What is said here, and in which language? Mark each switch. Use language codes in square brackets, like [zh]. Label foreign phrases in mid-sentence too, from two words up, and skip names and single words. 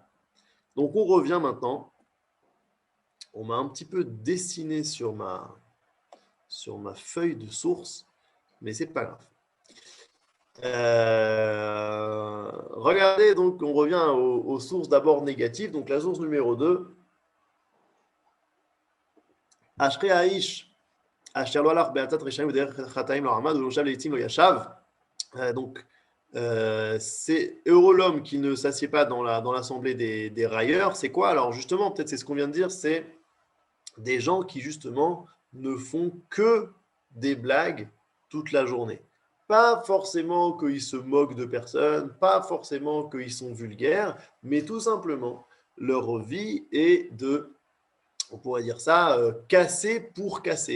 [fr] Donc, on revient maintenant. On m'a un petit peu dessiné sur ma feuille de source, mais c'est pas grave. Regardez, donc on revient aux sources d'abord négatives. Donc la source numéro 2, [he] אשרי האיש, אשר לא הלך בעצת רשעים ובדרך חטאים לא עמד ובמושב לצים לא ישב. [fr] Donc c'est heureux l'homme qui ne s'assied pas dans l'assemblée des railleurs. C'est quoi? Alors justement, peut-être c'est ce qu'on vient de dire, c'est des gens qui justement ne font que des blagues toute la journée. Pas forcément qu'ils se moquent de personne, pas forcément qu'ils sont vulgaires, mais tout simplement, leur vie est de, on pourrait dire ça, casser pour casser.